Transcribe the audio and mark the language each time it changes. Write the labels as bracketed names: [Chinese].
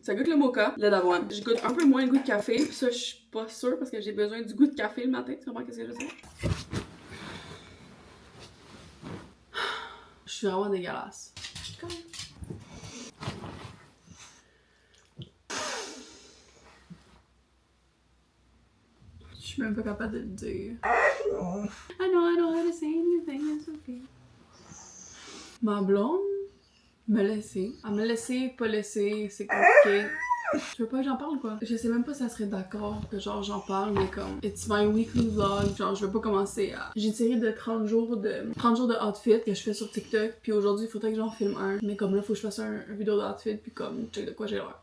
[French] Ça goûte le mocha, le d'avoine. Je goûte un peu moins le goût de café. Puis ça, je suis pas sûre parce que j'ai besoin du goût de café le matin. Tu comprends qu'est-ce que je veux dire? Je suis vraiment dégueulasse. Je suis même pas capable de le dire. [English] I know how to say anything, it's okay. [French] Ma blonde me laisser. Elle me laisser, pas laisser, c'est compliqué. Je veux pas que j'en parle quoi. Je sais même pas si elle serait d'accord que genre j'en parle, mais comme [English] it's my weekly vlog, [French] genre je veux pas commencer à... J'ai une série de 30 jours de outfit que je fais sur TikTok, puis aujourd'hui il faudrait que j'en filme un, mais comme là faut que je fasse un vidéo d'outfit, puis comme check de quoi j'ai l'air.